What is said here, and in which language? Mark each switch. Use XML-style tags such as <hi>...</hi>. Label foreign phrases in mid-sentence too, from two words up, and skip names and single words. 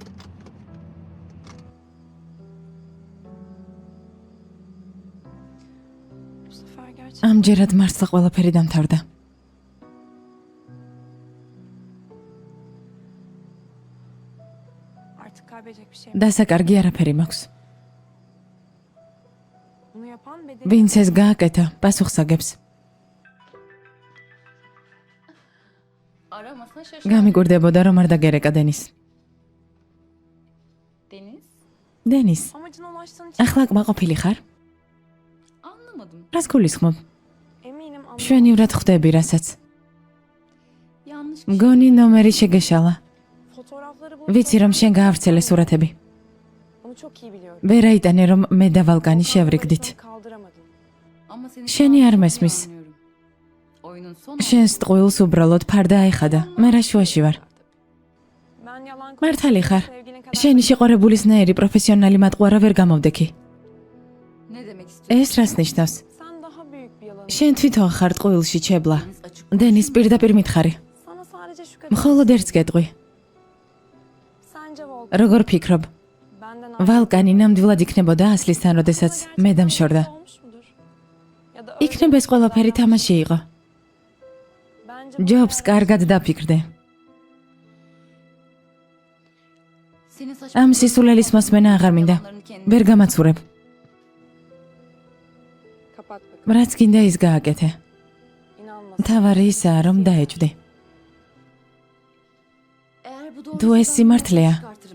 <ka>ამჯერად მართლა ყველაფერი დამთავრდა. დასაკარგი არაფერი მაქვს. ვინც ეს გააკეთა, პასუხს აგებს.</ka> <tr>Aramasına şaşırdım.</tr> <ka>გამიკვირდებოდა რომ არ დაგერეკა დენის. Deniz? დენის, ახლა კმაყოფილი ხარ?</ka> <tr>Anlamadım.</tr> <ka>რას გულისხმობ? მშვენივრად ხვდები რასაც.</ka> <tr>Yanlış bir şey.</tr> <ka>მგონი ნომერი შეგეშალა. ვიცი რომ შენ გაავრცელე სურათები. ვერ აიტანე რომ მე და ვალკანი შევრიგდით.</ka> <tr>Ama seni</tr> <ka>შენი არ</ka> <tr>sağ</tr> <ka>მესმის.</ka> <tr>anlıyorum. Oyunun son</tr> <ka>შენს ტყუილს უბრალოდ ფარდა აიხადა. მე რა შუაში ვარ? მართალი ხარ? შენი შეყარებულისნაირი პროფესიონალი მატყუარა ვერ გამოვდექი.</ka> <tr>ne demek istiyorsun?</tr> <ka>ეს რას ნიშნავს? შენ თვითონ ხარ ტყუილში ჩებლა. დენის პირდაპირ მითხარი. მხოლოდ ერთს გეტყვი. როგორ ფიქრობ? ვალკანი ნამდვილად იქნებოდა ასლისთან, როდესაც მე დამშორდა. იქნებ ეს ყველაფერი თამაში იყო. ჯობს კარგად დაფიქრდე.</ka> <tr>Senin saçma</tr> <ka>ამ სისულელის მოსმენა აღარ მინდა.</ka> <tr>yalanlarını kendine</tr> <ka>ვერ გამაცურებ. რაც გინდა ის გააკეთე. მთავარი ისაა რომ დაეჭვდი.</ka> <tr>Eğer bu</tr> <ka>თუ ეს სიმართლეა,</ka> <tr>çıkartırım.</tr>